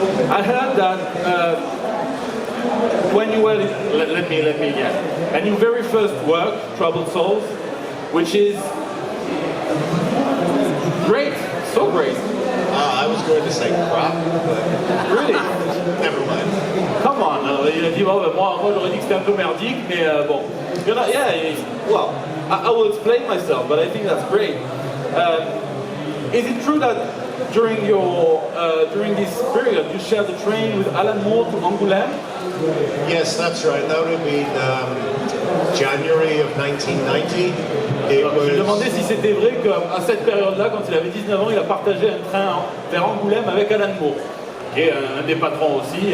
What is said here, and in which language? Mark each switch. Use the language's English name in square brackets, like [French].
[English] I heard that when you were, let me guess, and your very first work, Troubled Souls, which is great, so great. I was going to say crap, but Really? never mind. Come on, [French] il a dit, moi j'aurais dit que c'était un peu merdique, mais bon. [English] You know, yeah, well, I will explain myself, but I think that's great. Is it true that during this period you shared the train with Alan Moore to Angoulême? Yes, that's right. That would have been January of 1990. [French] Je me demandais si c'était vrai qu'à cette période-là, quand il avait 19 ans, il a partagé un train vers Angoulême avec Alan Moore, qui est un des patrons aussi.